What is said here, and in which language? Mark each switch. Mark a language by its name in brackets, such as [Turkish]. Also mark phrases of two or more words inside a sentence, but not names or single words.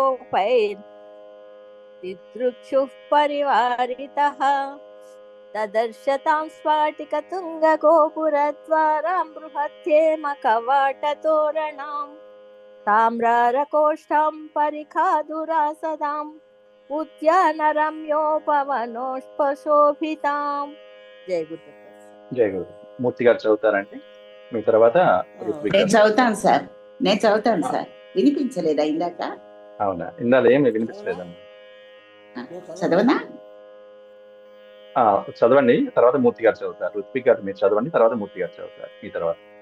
[Sanskrit] गोपैर्दिदृक्षुः परिवारितः ददर्श तां स्फाटिकतुङ्गगोपुरद्वारां बृहद्येमकवाटतोरणां ताम्ररकोष्ठां परिखाधुरासदाम् उद्यानरम्योपवनोष्पशोभिताम्। जय गुरुदत्त। [Telugu] జయ గురు. మూర్తి గారు చదువుతారండి, మీ తర్వాత ఋత్విక్ నేను గారు. చదువుతాను సార్, నేను చదువుతాను సార్. వినిపించలేదా ఇందాక? అవునా, ఇందాక ఏమి వినిపించలేదమ్మా. చదవనా? చదవండి, తర్వాత మూర్తి గారు చదువుతారు. ఋత్విక్ గారు మీరు చదవండి, తర్వాత మూర్తి గారు చదువుతారు మీ తర్వాత.